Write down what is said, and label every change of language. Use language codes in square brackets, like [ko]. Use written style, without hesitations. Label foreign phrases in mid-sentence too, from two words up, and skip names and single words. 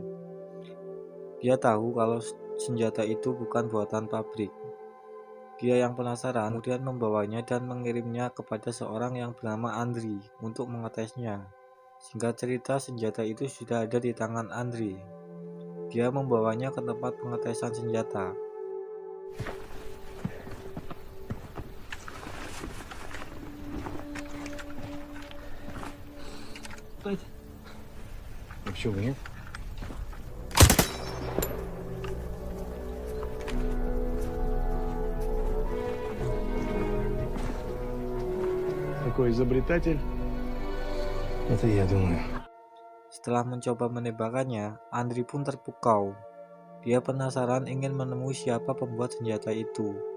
[id] Dia tahu kalau senjata itu bukan buatan pabrik. Dia yang penasaran kemudian membawanya dan mengirimnya kepada seorang yang bernama Andri untuk mengetesnya. Singkat cerita, senjata itu sudah ada di tangan Andri. Dia membawanya ke tempat pengetesan senjata. [ru] Вообще нет? Такой изобретатель. Это я думаю. [id] Setelah mencoba menembakkannya, Andri pun terpukau. Dia penasaran ingin menemui siapa pembuat senjata itu.